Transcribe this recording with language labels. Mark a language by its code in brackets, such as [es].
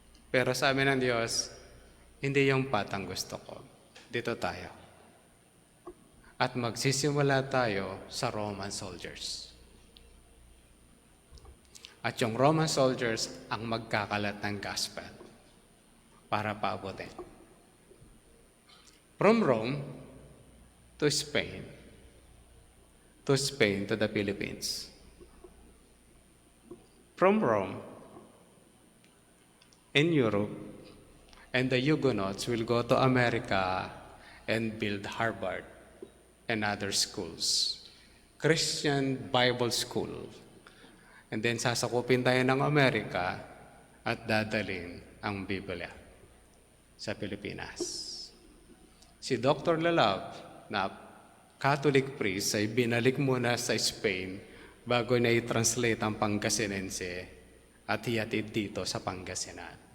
[tl] Pero sabi ng Diyos, hindi yung path ang gusto ko. Dito tayo. At magsisimula tayo sa Roman soldiers. At yung Roman soldiers ang magkakalat ng gospel para paabutin. [en] From Rome to Spain to the Philippines. From Rome in Europe, and the Huguenots will go to America and build Harvard and other schools. Christian Bible School. And then [tl] sasakupin tayo ng Amerika at dadalhin ang Biblia sa Pilipinas. Si Dr. Lalab, na Catholic priest, ay binalik muna sa Spain bago niya i-translate ang Pangasinense at hihatid dito sa Pangasinan.